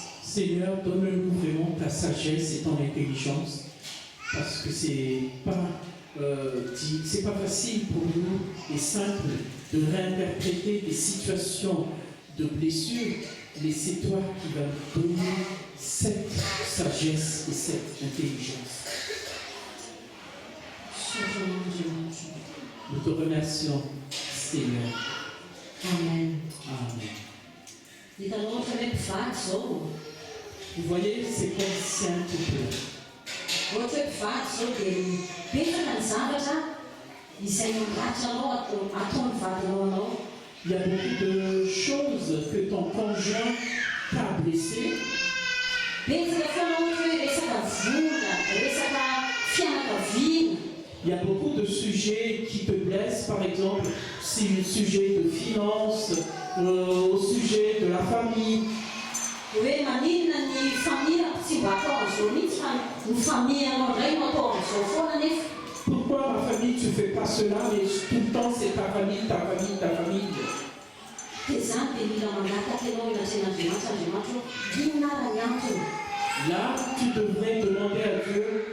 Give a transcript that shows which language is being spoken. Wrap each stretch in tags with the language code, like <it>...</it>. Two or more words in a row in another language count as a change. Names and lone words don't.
<fr>Seigneur, donne-nous vraiment ta sagesse et ton intelligence, parce que c'est pas facile pour nous et simple de réinterpréter des situations de blessure, mais c'est toi qui vas nous donner cette sagesse et cette intelligence. Nous te remercions, Seigneur. Amen. Amen.</fr> <mg>Hitanao ohatra hoe mpivady zao.</mg> <fr>Vous voyez, c'est comme c'est un couple.</fr> <mg>Ohatra hoe mpivady zao dia betsaka ny zavatra izay mandratra anao ataony vadinao anao.</mg> <fr>Il y a beaucoup de choses que ton conjoint t'a blessé.</fr> <mg>Betsaka foana ohatra hoe resaka vola, resaka fianakaviana.</mg> <fr>Il y a beaucoup de sujets qui te blessent, par exemple, si le sujet de finances, au sujet de la famille.</fr> <mg>Hoe maninona ny famille tsy mba atao an'izao mihitsy fa ny famille anao indray no atao an'izao foana nefa.</mg> <fr>Pourquoi ma famille tu fais pas cela, mais tout le temps c'est ta famille, ta famille, ta famille.</fr> <mg>Dia zany dia mila mangataka ianao ilazan'Andriamanitra, Andriamanitra inona ary ny antony.</mg> <fr>Là, tu devrais demander à Dieu</fr>